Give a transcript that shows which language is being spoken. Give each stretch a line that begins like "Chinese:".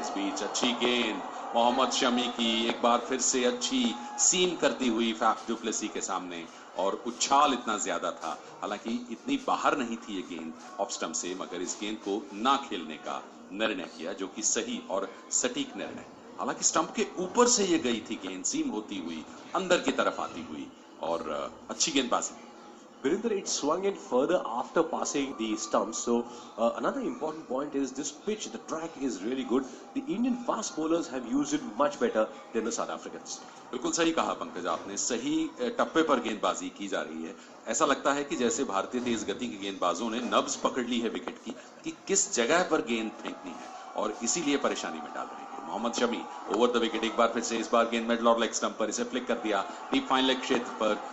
Hindi: इस बीच अच्छी गेंद मोहम्मद शमी की, एक बार फिर से अच्छी सीम करती हुई फैफ डुप्लेसी के सामने, और उछाल इतना ज्यादा था, हालांकि इतनी बाहर नहीं थी ये गेंद ऑफ स्टंप से, मगर इस गेंद को ना खेलने का निर्णय किया, जो कि सही और सटीक निर्णय. हालांकि स्टंप के ऊपर से ये गई थी गेंद, सीम होती हुई अंदर की तरफ आती हुई, और अच्छी गेंदबाजी.
English: Virinder, it swung in further after passing the stumps. So another important point is this pitch, the track is really good. The Indian fast bowlers have used it much better than the South Africans.
Hindi: बिल्कुल सही कहा पंकज आपने, सही टप्पे पर गेंदबाजी की जा रही है. ऐसा लगता है कि जैसे भारतीय तेज गति के गेंदबाजों ने नब्ज पकड़ ली है विकेट की कि किस जगह पर गेंद फेंकनी है, और इसीलिए परेशानी में डाल रहे हैं. Mohammed Shami over the wicket, एक बार फिर से, इस बार गेंद मिडल और लेग स्टंप पर, इसे फ्लिक कर दिया डीप फाइन लेग क्षेत्र पर.